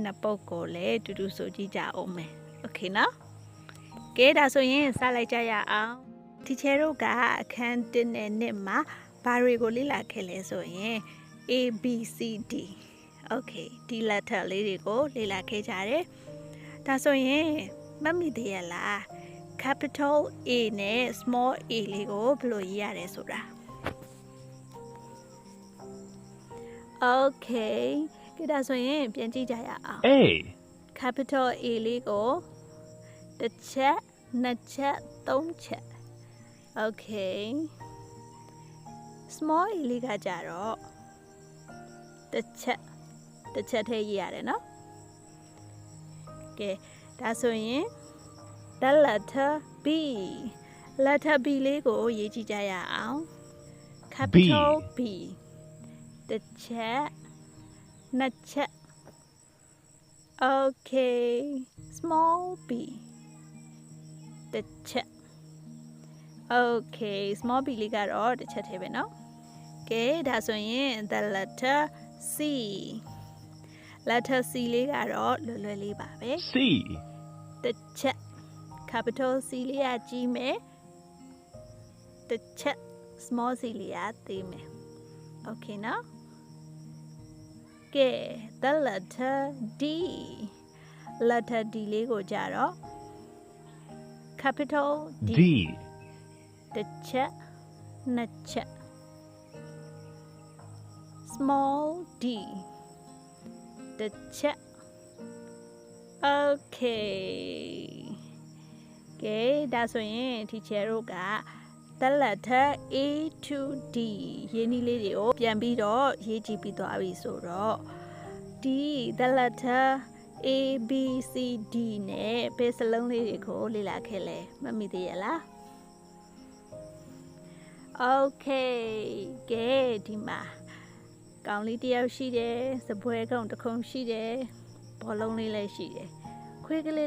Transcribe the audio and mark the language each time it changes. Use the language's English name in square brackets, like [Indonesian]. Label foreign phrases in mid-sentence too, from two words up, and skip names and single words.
[Burmese] နှစ်ပုဒ်ကိုလည်းတူတူဆိုကြည့်ကြအောင်မယ်โอเคနော်ကဲဒါဆိုရင်စလိုက်ကြရ အောင်တီချယ်တို့ကအခန်း1နဲ့2မှာဘာတွေကိုလေ့လာခဲ့လဲဆိုရင် [English] A B C D Okay [Burmese] ဒီ letter လေးတွေကိုလေ့လာခဲ့ကြတယ်ဒါဆိုရင်မမိသေးရလား [English] capital A [Burmese] နဲ့ [English] small a [Burmese] လေးကိုဘယ်လိုရေးရတယ်ဆိုတာ Okay ကြည့်ဒါဆိုရင်ပြန်ကြည့်ကြရအောင် [English] A capital A [Burmese] လေးကိုတစ်ချက်နှစ်ချက်သုံးချက် [English] Okay small a [Burmese] လေးကကြတော့တစ်ချက်ထဲရေးရတယ်နော်ကဲဒါဆိုရင် [English] the letter B letter B [Burmese] လေးကိုရေးကြည့်ကြရအောင် [English] capital B [Burmese] တစ်ချက်နှစ်ချက် [English] Okay small b [Burmese] တစ်ချက် [English] Okay small b [Burmese] လေးကတော့တစ်ချက်သေးပဲเนาะကဲဒါဆိုရင် [English] the letter C letter C [Burmese] လေးကတော့လွယ်လွယ်လေးပါပဲ [English] C [Burmese] တစ်ချက် [English] capital C [Burmese] လေးကကြီးမယ်တစ်ချက် [English] small c [Burmese] လေးကသေးမယ် [English] Okay เนาะ [Burmese] ကဲ [English] the letter D letter D [Burmese] လေးကိုကြတော့ [English] capital D D [Burmese] တစ်ချက်နှစ်ချက် [English] small d [Burmese] တစ်ချက် Okay ကဲဒါဆိုရင် teacher တို့က [English] the letter A to D [Burmese] ရေးနည်းလေးတွေကိုပြန်ပြီးတော့ရေးကြည့်ပြီးသွားပြီဆိုတော့ [English] D the letter A B C D [Burmese] နဲ့ဘယ်စလုံးလေးတွေကိုလေ့လာခဲ့လဲမမိသေးရလား Okay ကဲဒီမှာကောင်လေးတစ်ယောက်ရှိတယ်စပွဲကောင်တစ်ခုံရှိတယ်ဘောလုံးလေးလည်းရှိတယ်ခွေးကလေး